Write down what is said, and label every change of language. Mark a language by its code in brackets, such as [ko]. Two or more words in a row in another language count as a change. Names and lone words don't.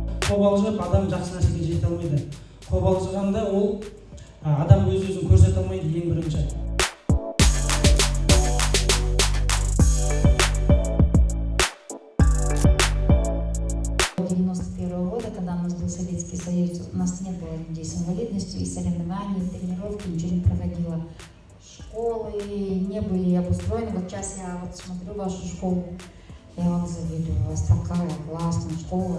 [kk] қобалжып адам жақсы нәрсеге жете алмайды. Қобалжығанда ол адам өз-өзін көрсете алмайды ең бірінші. [ru] Года, когда у нас был Советский Союз, у нас не было людей с инвалидностью, и соревнований, и тренировки, ничего не проходило. Школы не были обустроены. Вот сейчас я вот смотрю вашу школу, я вам завидую, у вас такая классная школа.